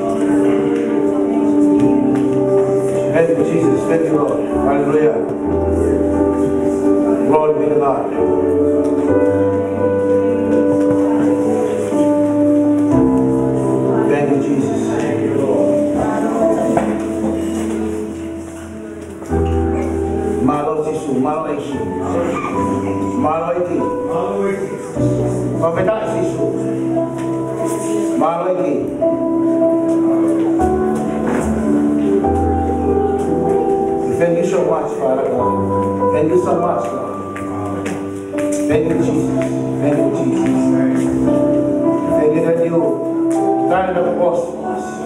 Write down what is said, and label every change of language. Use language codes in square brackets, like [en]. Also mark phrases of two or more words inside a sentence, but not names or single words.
[en] Thank you, Jesus. Thank you, Lord. Hallelujah. Glory be to God. Thank you, Jesus. Thank you, Lord. [to] Malo Sisu, Malo Eki. Malo Eki. Profeta Sisu. Malo Eki. [en] Thank you so much, Father God. Thank you so much, Lord. Thank you, Jesus. Thank you, Jesus. Thank you that you died on the cross for us.